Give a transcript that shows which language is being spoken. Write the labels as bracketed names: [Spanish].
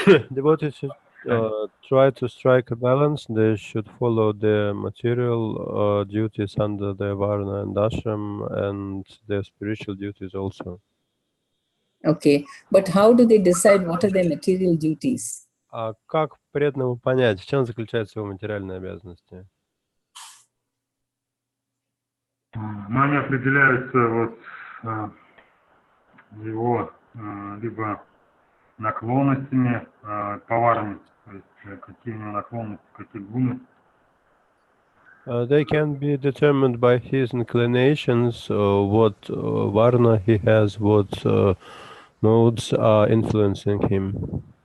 [English] Devotees should try to strike a balance. They should follow the material duties under the Varna and Ashram, and their spiritual duties also. Okay, but how do they decide what are their material duties? [Russian] А как преданному понять, в чем заключаются его материальные обязанности? Но они определяются вот его либо наклонностями поварами, то есть какие у него наклонности, какие гуны. [English] They can be determined by his inclinations, what varna he has, what modes are influencing him.